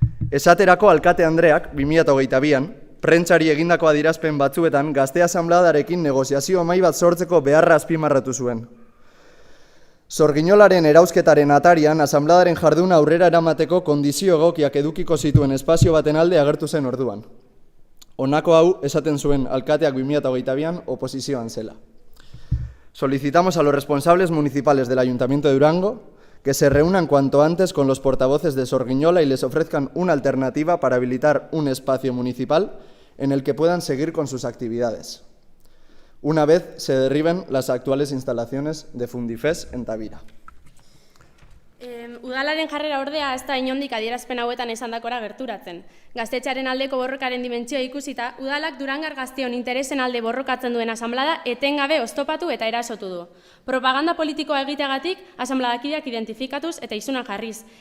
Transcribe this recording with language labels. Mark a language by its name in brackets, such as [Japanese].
[Basque] Esaterako alkate Andreak, 2022an, prentsari egindako adierazpen batzuetan gazte asanbladarekin negoziazio mahai bat sortzeko beharra azpimarratu zuen. Zorginolaren erausketaren atarian, asanbladaren jarduna aurrera eramateko kondizio egokiak edukiko zituen espazio baten alde agertu zen orduan. Honako hau esaten zuen alkateak 2022an oposizioan zela. [Spanish] Solicitamos a los responsables municipales del Ayuntamiento de Durango que se reúnan cuanto antes con los portavoces de Zorgiñola y les ofrezcan una alternativa para habilitar un espacio municipal en el que puedan seguir con sus actividades, una vez se derriben las actuales instalaciones de Fundifes en Tavira. [Basque] Udalaren jarrera ordea ez da inondik adierazpen hauetan esandakora gerturatzen. Gaztetxearen aldeko borrokaren dimentsioa ikusita, udalak Durangar gazteon interesen alde borrokatzen duen asanblada etengabe oztopatu eta erasotu du. Propaganda politikoa egiteagatik asanbladakideak identifikatuz eta isunak jarriz.